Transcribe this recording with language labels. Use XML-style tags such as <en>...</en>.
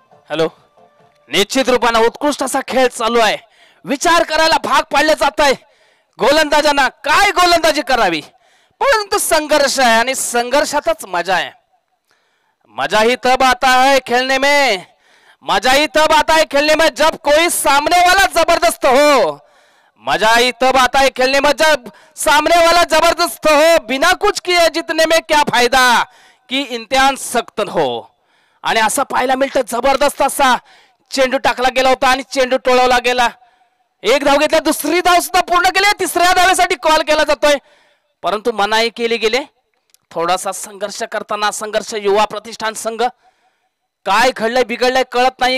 <mr>Hello, निश्चित रूपानं उत्कृष्ट असा खेळ चालू आहे. विचार करायला भाग पाडले जात आहे गोलंदाजांना काय गोलंदाजी करावी परंतु संघर्ष आहे आणि संघर्षातच</mr> <hi>मजा है. मजा ही तब आता है खेलने में, मजा ही तब आता है खेलने में जब कोई सामने वाला जबरदस्त हो. मजा ही तब आता है खेलने में जब सामने वाला जबरदस्त हो. बिना कुछ किए जीतने में क्या फायदा कि इम्तिहान सख्त हो.</hi> <mr>आणि असं पाहायला मिळतं जबरदस्त असा चेंडू टाकला गेला होता आणि चेंडू टोळवला गेला. 1 धाव घेतला, दुसरी धाव सुद्धा पूर्ण केली. 3ऱ्या धावेसाठी कॉल केला जातोय परंतु मनाई केली गेले. थोडासा संघर्ष करताना संघर्ष युवा प्रतिष्ठान संघ काय घडलंय बिघडलंय कळत नाही.</mr>